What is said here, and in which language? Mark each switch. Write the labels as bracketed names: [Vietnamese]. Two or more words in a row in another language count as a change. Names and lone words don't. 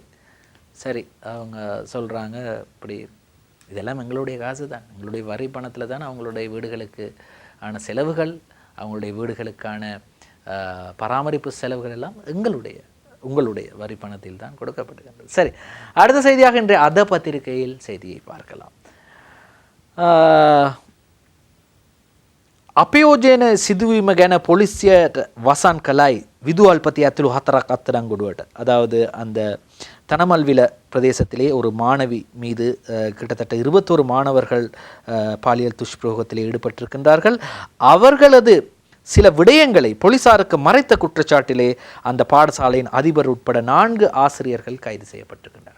[Tamil] சரி, அவங்க சொல்கிறாங்க இப்படி இதெல்லாம் எங்களுடைய காசு தான், எங்களுடைய வரி பணத்தில் தான் அவங்களுடைய வீடுகளுக்கு ஆன செலவுகள், அவங்களுடைய வீடுகளுக்கான பராமரிப்பு செலவுகள் எல்லாம் உங்களுடைய வரி பணத்தில் தான் கொடுக்கப்படுகின்றது. சரி, அடுத்த செய்தியாக இன்றைய அத பத்திரிகையில் செய்தியை பார்க்கலாம். [Sinhala] අපයෝජන සිදුවීම ගැන පොලිසියට වසන් කළයි විදුහල්පති ඇතුළු 4ක් අත්අඩංගුවට. [Tamil] அதாவது அந்த தனமல்வில பிரதேசத்திலே ஒரு மாணவி மீது கிட்டத்தட்ட 21 மாணவர்கள் பாலியல் துஷ்பிரயோகத்திலே ஈடுபட்டிருக்கின்றார்கள். அவர்களது சில விடயங்களை போலீசாருக்கு மறைத்த குற்றச்சாட்டிலே அந்த பாடசாலையின் அதிபர் உட்பட 4 ஆசிரியர்கள் கைது செய்யப்பட்டிருக்கின்றனர்.